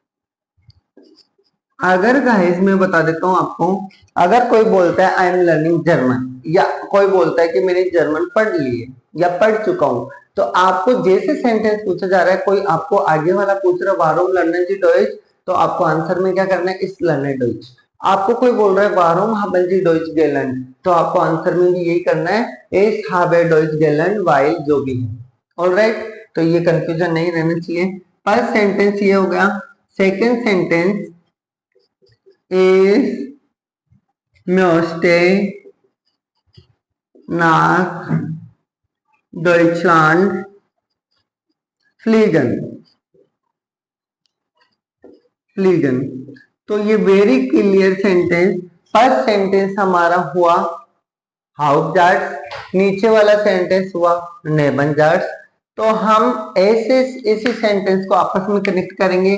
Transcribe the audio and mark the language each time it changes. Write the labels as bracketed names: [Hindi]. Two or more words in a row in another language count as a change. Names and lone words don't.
[Hindi] अगर गाइस मैं बता देता हूं आपको, अगर कोई बोलता है [English] I am learning German [Hindi] या कोई बोलता है कि मैंने जर्मन पढ़ ली है या पढ़ चुका हूं, तो आपको जैसे सेंटेंस पूछा जा रहा है, कोई आपको आगे वाला पूछ रहा है [German] warum lernen Sie Deutsch, [Hindi] तो आपको आंसर में क्या करना है, [German] ich lerne Deutsch. [Hindi] आपको कोई बोल रहा है [German] warum haben Sie Deutsch gelernt, [Hindi] तो आपको आंसर में भी यही करना है, [German] ich habe Deutsch gelernt [Hindi] while जो भी है। ऑलराइट, तो ये कंफ्यूजन नहीं रहना चाहिए। फर्स्ट सेंटेंस ये हो गया। [English] second sentence is [German] möchte nach Deutschland fliegen, फ्लीगन। [Hindi] तो ये [English] very clear sentence. [Hindi] फर्स्ट सेंटेंस हमारा हुआ हाउपजार्ट्स, नीचे वाला सेंटेंस हुआ नेबनजार्ट्स। तो हम ऐसे इसी सेंटेंस को आपस में कनेक्ट करेंगे।